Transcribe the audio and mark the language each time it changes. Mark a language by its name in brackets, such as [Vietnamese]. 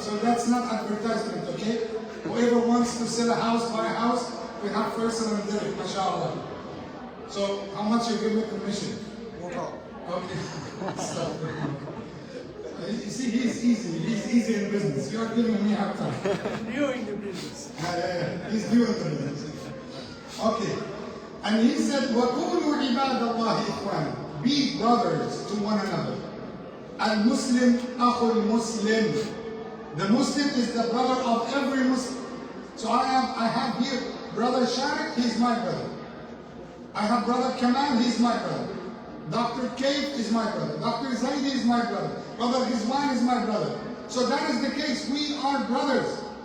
[English] So that's not advertisement, okay? Whoever wants to sell a house, buy a house, we have Faisal and Derek, mashallah. So how much you give me commission? Okay. You see, he's easy in business. You are giving me a hard time. New in the business. Yeah. He's new in the business. Okay. And he said, [Arabic] وَكُونُوا عِبَادَ اللَّهِ إِخْوَانًا. [English] Be brothers to one another. [Arabic] Al-Muslim أَخُ الْمُسْلِمِ. [English] The Muslim is the brother of every Muslim. So I have here brother Sharik, he's my brother. I have brother Kamal, he's my brother. Dr. Kate is my brother. Dr. Zaidi is my brother. Brother Rizwan is my brother. So that is the case. We are brothers.